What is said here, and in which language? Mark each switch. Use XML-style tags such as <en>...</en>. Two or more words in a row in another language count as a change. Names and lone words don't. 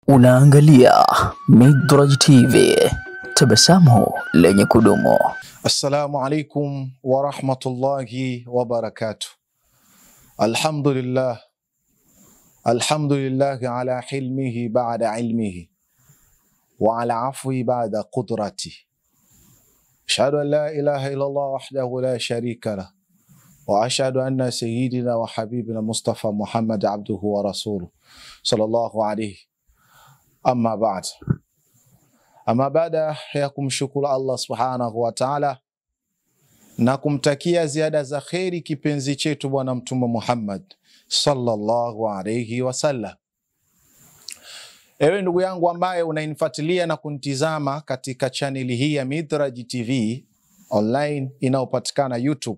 <sw>Unaangalia Midraj TV, tabasamu lenye kudumu.</sw> <ar>السلام عليكم ورحمة الله وبركاته. الحمد لله على حلمه بعد علمه وعلى عفوه بعد قدرته. أشهد أن لا إله إلا الله وحده لا شريك له وأشهد أن سيدنا وحبيبنا مصطفى محمد عبده ورسوله صلى الله عليه. أما بعد.</ar> <sw>Ama baada ya kumshukuru Allah</sw> <ar>سبحانه وتعالى</ar> <sw>na kumtakia ziada za kheri kipenzi chetu bwana mtume Muhammad</sw> <ar>صلى الله عليه وسلم.</ar> <sw>Ewe ndugu yangu ambaye unanifuatilia na kunitizama katika chaneli hii ya Midraj TV online inayopatikana YouTube.</sw>